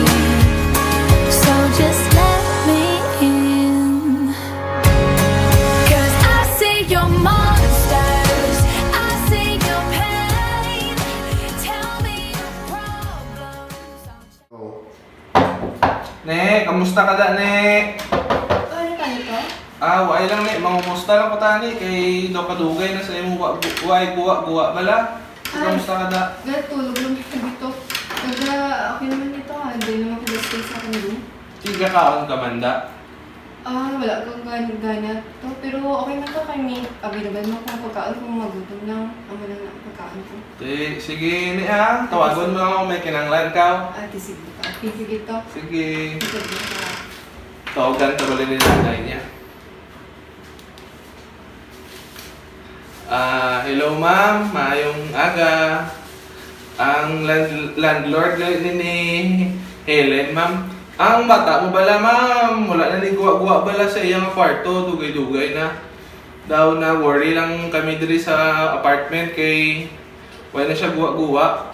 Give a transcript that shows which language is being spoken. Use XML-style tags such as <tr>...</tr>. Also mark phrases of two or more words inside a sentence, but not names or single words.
<en>So just let me in. 'Cause I see your monsters, I see your pain. Tell me your problems.</en> <hil>Ne, kamusta ka da, Ne? Ano ka nito? Waay lang, Ne. Mangumusta lang ko tani. Kay daw kadugay na sa imo guwa bala. Kamusta ka da?</hil> <tl>Tulog lang kita dito. Okay naman dito ha. Hindi naman pala space sa akin doon.</tl> <hil>Tiga kaon ka man da.</hil> <tl>Wala kang gana to.</tl> <hil>Pero okay na to kay may available mo kung pagkaon kung magutom lang. Ang lang na pagkaon ko. Sige, Ne ha. Tawagon mo lang ako, may kinanglan ka. Sige to. Sige to. Sige. Sige to. Tawagan ka bali ni nanay niya. Hello ma'am, maayong aga. Ang landlord ni Helen, ma'am. Ang bata mo bala, ma'am. Wala na ni guwa-guwa bala sa iyang kwarto. Dugay-dugay na. Daw na worry lang kami diri sa apartment kay wala na siya guwa-guwa.</hil>